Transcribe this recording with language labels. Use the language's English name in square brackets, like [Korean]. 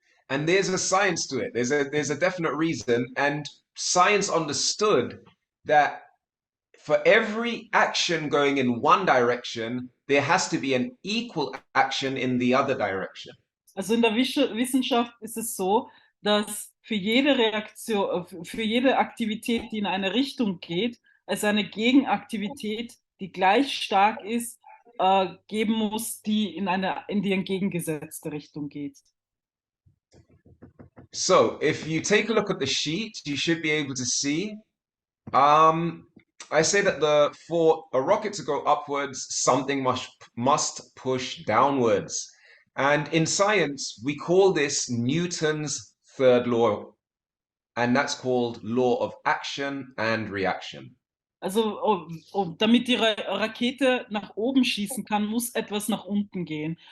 [English] And there's a science to it. There's a definite reason, and science understood that for every action going in one direction, there has to be an equal action in the other direction. [German] Also in der Wissenschaft ist es so, dass für jede Reaktion, für jede Aktivität, die in eine Richtung geht, es eine Gegenaktivität, die gleich stark ist, geben muss, die in die entgegengesetzte Richtung geht. [English] So if you take a look at the sheet, you should be able to see. I say that for a rocket to go upwards, something must push downwards. And in science, we call this Newton's third law, and that's called law of action and reaction. [German] Also, damit die Rakete nach oben schießen kann, muss etwas nach unten gehen.